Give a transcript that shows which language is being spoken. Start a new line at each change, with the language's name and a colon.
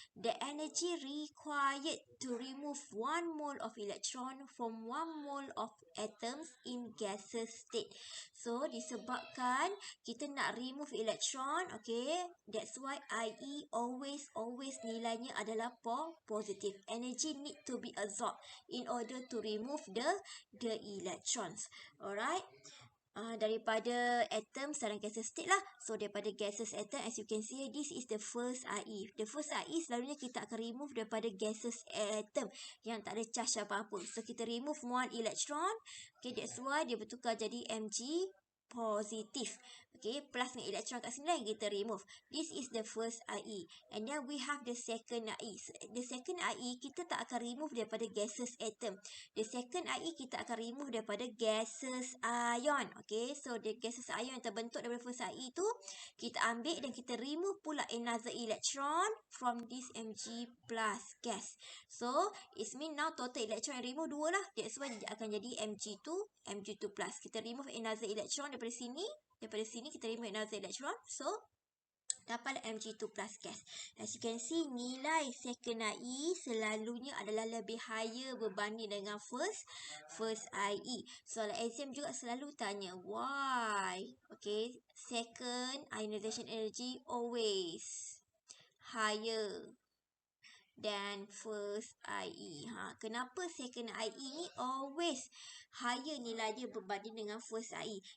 English: The energy required to remove 1 mole of electron from 1 mole of atoms in gaseous state. So,
Malay: disebabkan kita nak
English: remove electron, okay, that's why IE always
Malay: nilainya adalah
English: positive. Energy need to be absorbed in order to remove the electrons. Alright.
Malay: Daripada atom dalam gaseous state lah.
English: So
Malay: daripada
English: gaseous atom, as you can see, this is the first IE. The first IE
Malay: selalunya kita akan remove daripada gaseous atom yang tak ada charge apa-apa. So kita remove 1 electron.
English: Okay, that's why
Malay: dia bertukar jadi Mg positif.
English: Okay, plus
Malay: dengan elektron kat sini lah kita
English: remove. This is the first IE. And then we have the second IE. The second IE
Malay: kita tak akan
English: remove
Malay: daripada
English: gaseous atom. The second IE
Malay: kita akan
English: remove
Malay: daripada
English: gaseous ion. Okay, so the gaseous ion
Malay: yang terbentuk daripada
English: first IE
Malay: tu kita ambil dan kita
English: remove
Malay: pula
English: another electron from this Mg plus gas. So it means now total electron
Malay: yang
English: remove 2 lah. That's why
Malay: dia akan jadi
English: Mg2, Mg2 plus.
Malay: Kita
English: remove another electron
Malay: daripada sini. Daripada sini kita remove another electron.
English: So
Malay: dapatlah
English: Mg2 plus gas. As you can see,
Malay: nilai
English: second IE
Malay: selalunya adalah lebih
English: higher
Malay: berbanding dengan
English: first IE.
Malay: Soalan exam juga selalu tanya
English: why. Okay, second ionization energy always higher than first IE.
Malay: Kenapa second IE ni
English: always higher
Malay: nilai dia berbanding dengan first IE?